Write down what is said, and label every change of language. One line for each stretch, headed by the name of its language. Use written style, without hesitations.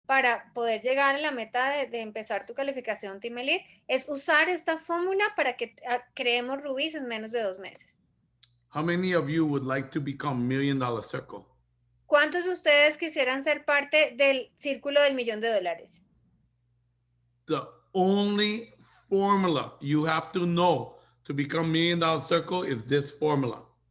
Spanish: para poder llegar a la meta de empezar tu calificación Team Elite es usar esta fórmula para que creemos rubíes en menos de 2 meses.
English: How many of you would like to become $1 Million Circle?
Spanish: ¿Cuántos de ustedes quisieran ser parte del círculo del $1,000,000?
English: The only formula you have to know to become $1 Million Circle is this formula.